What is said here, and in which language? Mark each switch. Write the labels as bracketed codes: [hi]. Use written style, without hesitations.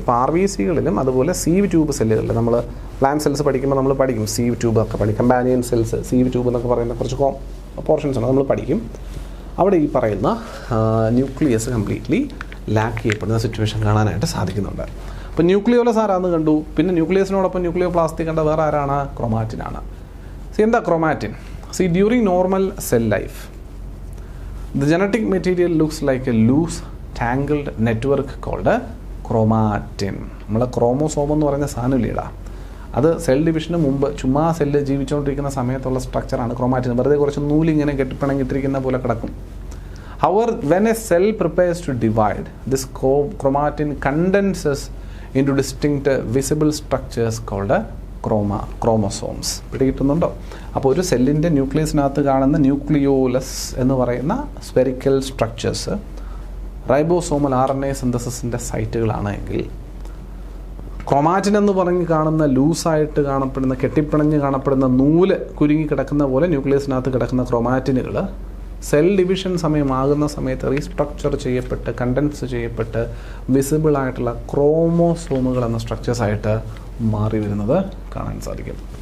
[ml] ഇപ്പോൾ RBCകളിലും അതുപോലെ sieve tube സെല്ലുകളിൽ നമ്മൾ പ്ലാന്റ് സെൽസ് പഠിക്കുമ്പോൾ നമ്മൾ പഠിക്കും സീവ് ട്യൂബ് ഒക്കെ പഠിക്കും, കമ്പാനിയൻ സെൽസ്, സീവ് ട്യൂബ് എന്നൊക്കെ പറയുന്ന കുറച്ച് പോർഷൻസ് ഉണ്ട് നമ്മൾ പഠിക്കും. അവിടെ ഈ പറയുന്ന ന്യൂക്ലിയസ് കംപ്ലീറ്റ്ലി ലാക്ക് ചെയ്യപ്പെടുന്ന സിറ്റുവേഷൻ കാണാനായിട്ട് സാധിക്കുന്നുണ്ട്. അപ്പോൾ ന്യൂക്ലിയോലസ് ആരാന്ന് കണ്ടു. പിന്നെ ന്യൂക്ലിയസിനോടൊപ്പം ന്യൂക്ലിയോപ്ലാസ്റ്റി കണ്ട വേറെ ആരാണ്? ക്രോമാറ്റിനാണ്. എന്താ chromatin? [en] During normal cell life the genetic material looks like a loose tangled network called chromatin. [ml] നമ്മളെ ക്രോമോസോം എന്ന് പറയുന്ന സാധനമില്ലേടാ, അത് സെൽ ഡിവിഷന് മുമ്പ് ചുമ്മാ സെല്ല് ജീവിച്ചുകൊണ്ടിരിക്കുന്ന സമയത്തുള്ള സ്ട്രക്ചറാണ് ക്രോമാറ്റിൻ. വെറുതെ കുറച്ച് നൂലിങ്ങനെ കെട്ടിപ്പിണങ്ങിട്ടിരിക്കുന്ന പോലെ കിടക്കും. [en] However, when a cell prepares to divide, this chromatin condenses into distinct visible structures called chromosomes. [ml] പിടികിട്ടുന്നുണ്ടോ? അപ്പോൾ ഒരു സെല്ലിൻ്റെ ന്യൂക്ലിയസിനകത്ത് കാണുന്ന ന്യൂക്ലിയോലസ് എന്ന് പറയുന്ന സ്പെറിക്കൽ സ്ട്രക്ചേഴ്സ് റൈബോസോമൽ RNA സിന്തസിസിൻ്റെ സൈറ്റുകളാണ് എങ്കിൽ, ക്രോമാറ്റിൻ എന്ന് പറഞ്ഞ് കാണുന്ന ലൂസായിട്ട് കാണപ്പെടുന്ന കെട്ടിപ്പിണഞ്ഞ് കാണപ്പെടുന്ന നൂല് കുരുങ്ങി കിടക്കുന്ന പോലെ ന്യൂക്ലിയസിനകത്ത് കിടക്കുന്ന ക്രോമാറ്റിനുകൾ സെൽ ഡിവിഷൻ സമയമാകുന്ന സമയത്ത് റീസ്ട്രക്ചർ ചെയ്യപ്പെട്ട് കണ്ടൻസ് ചെയ്യപ്പെട്ട് വിസിബിൾ ആയിട്ടുള്ള ക്രോമോസോമുകൾ എന്ന സ്ട്രക്ചേഴ്സായിട്ട് മാറി വരുന്നത് കാണാൻ സാധിക്കും.